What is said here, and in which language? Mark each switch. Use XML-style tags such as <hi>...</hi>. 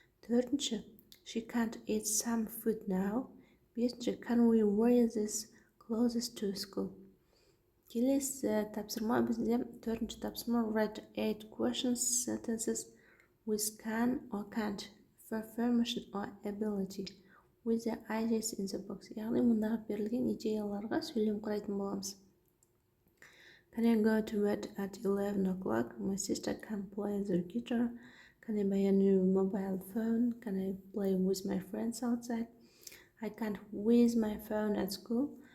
<kk>Төртінші</kk> <en>she can't eat some food now.</en> <kk>Бесінші</kk> <en>can we wear this clothes to school?</en> <kk>Келесі тапсырма бізде төртінші тапсырма</kk> <en>write 8 questions sentences with can or can't for affirmation or ability with the ideas in the box.</en> <kk>Яғни мұндағы берілген идеяларға сөйлем құрайтын боламыз.</kk> <en>Can I go to bed at 11 o'clock? My sister can play the guitar. Can I buy a new mobile phone? Can I play with my friends outside? I can't with my phone at school.</en>